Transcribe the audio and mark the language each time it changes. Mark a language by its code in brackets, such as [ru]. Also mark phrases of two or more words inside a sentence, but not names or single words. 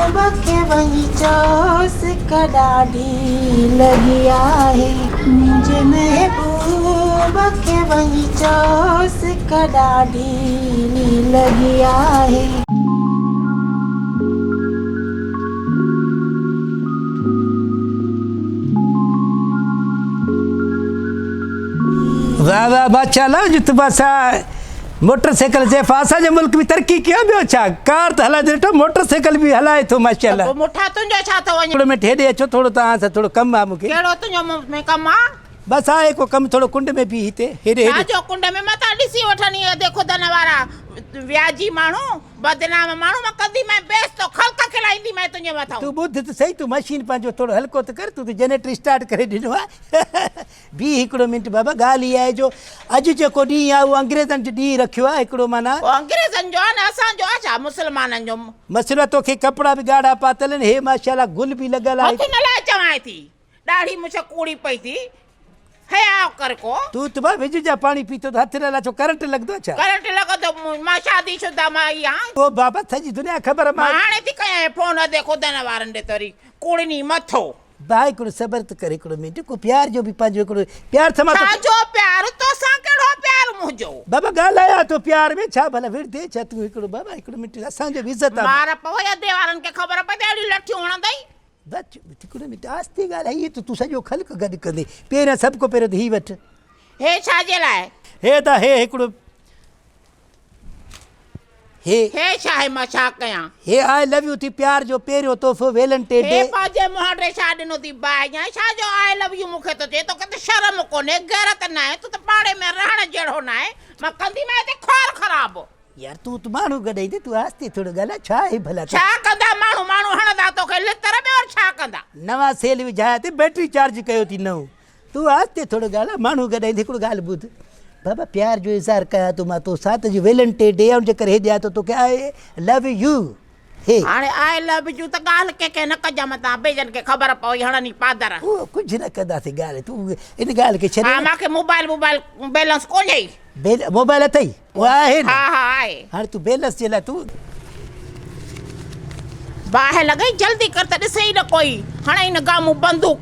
[sd] के वही चोस कडाडी लगी आहे मुझे महबूब के वही चोस कडाडी लगी आहे। वाह वाह बादशाह जो तू बस मोटरसाइकिल जे असांजे मुल्क में तरक्की कयो ॿियो छा कार त हलाए ॾिठो मोटरसाइकिल बि हलाए थो माशाल्लाह। मुठा तुंहिंजो छा थो वञे? थोरो मिनट हेॾे अचो थोरो तव्हां सां थोरो कमु आहे मूंखे। कहिड़ो तुंहिंजो में कमु आहे? बसि आहे को कमु थोरो कुंड में बि हिते हेॾे हेॾे छाजो कुंड में मां त ॾिसी वठंदी आहियां देखो दन वारा व्याजी माण्हू बदनाम माण्हू मां कदी मैं बेस तो खलक खिलाईंदी मैं तुंहिंजे मथां। तूं ॿुध त सही तूं मशीन पंहिंजो थोरो हल्को त कर तूं त [en] generator start [sd] करे ॾिनो आहे। बि हिकिड़ो मिंट बाबा ॻाल्हि इहा आहे जो अॼु जेको ॾींहुं आहे उहो अंग्रेज़नि जो ॾींहुं रखियो आहे हिकिड़ो माना अंग्रेज़नि जो आहे न असांजो आहे छा मुस्लमाननि जो? मसइलो तोखे कपिड़ा बि ॻाढ़ा पातल आहिनि हे माशाल्लाह गुल बि लॻल आहे। हथ न लाइ चवां थी ॾाढी मूंखे कूड़ी पई थी हया कर को तूं त भाई विझ जा पाणी पीतो त हथ न लाचो करंट लॻंदो छा? करंट लॻंदो मां शादीशुदा मां आई आहियां। ओ बाबा सॼी दुनिया ख़बर मां हाणे थी कयां फोन देखो दन वारनि ॾे तरी कूड़नी मथो भाई हिकिड़ो सबर त कर हिकिड़ो मिंट को प्यार जो बि पंहिंजो हिकिड़ो प्यार थमा छाजो प्यार तोसां कहिड़ो प्यार मुंहिंजो? बाबा ॻाल्हाया तो प्यार में छा भला विड़दे छा तूं हिकिड़ो बाबा हिकिड़ो मिंट असांजो बि इज़त आहे। मार पवई अधे वारनि खे ख़बर पई त अहिड़ी लठियूं हणंदई। बच हिकिड़ो मिंट आस्ते ॻाल्हाए हीअ त तूं सॼो ख़ल्क गॾु कंदे पहिरियां सभु को पहिरियों त हीअ वठि हे छाजे लाइ? हे त हे हिकिड़ो हे छा आहे मां छा कयां? हे [en] I love you [sd] थी प्यार जो पहिरियों तोहफ़ो वेलेंटाइन डे। हे पंहिंजे मुंहुं छा ॾिनो थी बाइया छाजो [en] I love you [sd] मूंखे तो चए तोखे त शर्म कोन्हे गैरत न आहे तूं त पाड़े में रहण जहिड़ो न आहे मां कंदी मैं ते खोर ख़राब यार तूं त माण्हू गॾाईंदे तूं आस्ते थोरो ॻाल्हाए छा आहे भला छा कंदा माण्हू हणंदा तोखे लितर में और छा कंदा? नवां सेल विझाया ते बैटरी चार्ज कयो थी नओं तूं आस्ते थोरो ॻाल्हाए माण्हू गॾाईंदे हिकिड़ो ॻाल्हि ॿुध बाबा प्यार जो इज़हार कयां थो मां तो साथ जो वेलेंटाइन डे आहे जे करे हे ॾियां थो तोखे [en] I love you. [sd] हे हाणे [en] I love you [sd] त ॻाल्हि कंहिंखे न कजां मतां ॿिए खे ख़बर पवई हणनी पादर उहो कुझु न कंदासीं ॻाल्हि तूं इन ॻाल्हि खे छॾे। हा मूंखे [en] mobile balance [sd] कोन्हे। मोबाइल अथई उहो आहे न? हा आहे। हाणे तूं बैलेंस जे लाइ तूं बाहि लॻई जल्दी कर त ॾिसे ई न कोई हाणे इन गामू बंदूक